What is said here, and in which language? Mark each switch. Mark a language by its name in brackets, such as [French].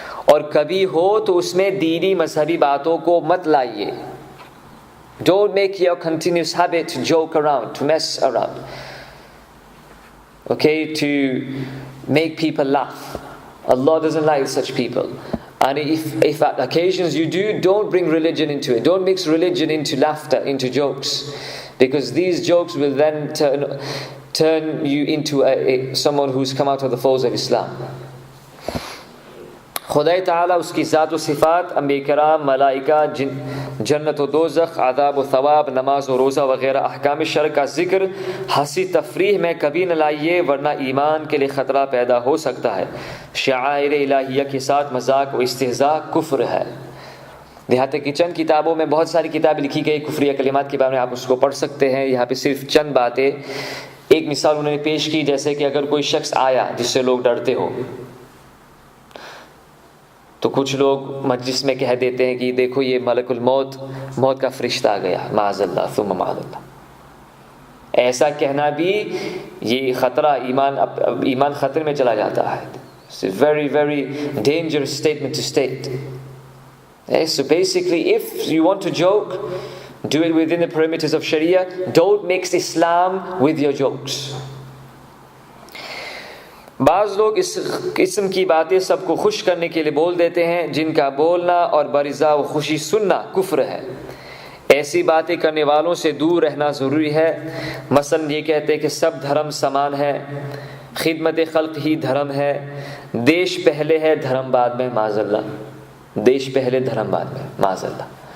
[Urdu] اور کبھی ہو تو اس میں دینی مذہبی باتوں کو مت لائیے. [English] Don't make your continuous habit to joke around, to mess around. Okay, to make people laugh. Allah doesn't like such people. And if at occasions you do, don't bring religion into it. Don't mix religion into laughter, into jokes. Because these jokes will then turn you into someone who's come out of the folds of Islam. [Urdu] خدا تعالیٰ اس کی ذات و صفات، انبیاء کرام، ملائکہ، جنت و دوزخ، عذاب و ثواب، نماز و روزہ وغیرہ احکام شرع کا ذکر ہنسی تفریح میں کبھی نہ لائیے، ورنہ ایمان کے لیے خطرہ پیدا ہو سکتا ہے۔ شعائر الہیہ کے ساتھ مذاق و استہزاء کفر ہے۔ دیہات کی چند کتابوں میں بہت ساری کتابیں لکھی گئی کفریہ کلمات کے بارے میں، آپ اس کو پڑھ سکتے ہیں۔ یہاں پہ صرف چند باتیں، ایک مثال انہوں نے پیش کی، جیسے کہ اگر کوئی شخص آیا جس سے لوگ ڈرتے ہو، تو کچھ لوگ مجلس میں کہہ دیتے ہیں کہ دیکھو یہ ملک الموت، موت کا فرشتہ آ گیا، معاذ اللہ ثم معاذ اللہ۔ ایسا کہنا بھی یہ خطرہ، ایمان خطرے میں چلا جاتا ہے۔ [English] It's a very very dangerous statement to state. So basically, if you want to joke, do it within the perimeters of Sharia. Don't mix Islam with your jokes. [Urdu] بعض لوگ اس قسم کی باتیں سب کو خوش کرنے کے لیے بول دیتے ہیں، جن کا بولنا اور برضا و خوشی سننا کفر ہے۔ ایسی باتیں کرنے والوں سے دور رہنا ضروری ہے۔ مثلا یہ کہتے ہیں کہ سب دھرم سمان ہے، خدمت خلق ہی دھرم ہے، دیش پہلے ہے دھرم بعد میں، معاذ اللہ۔ دیش پہلے دھرم بعد میں، معاذ اللہ۔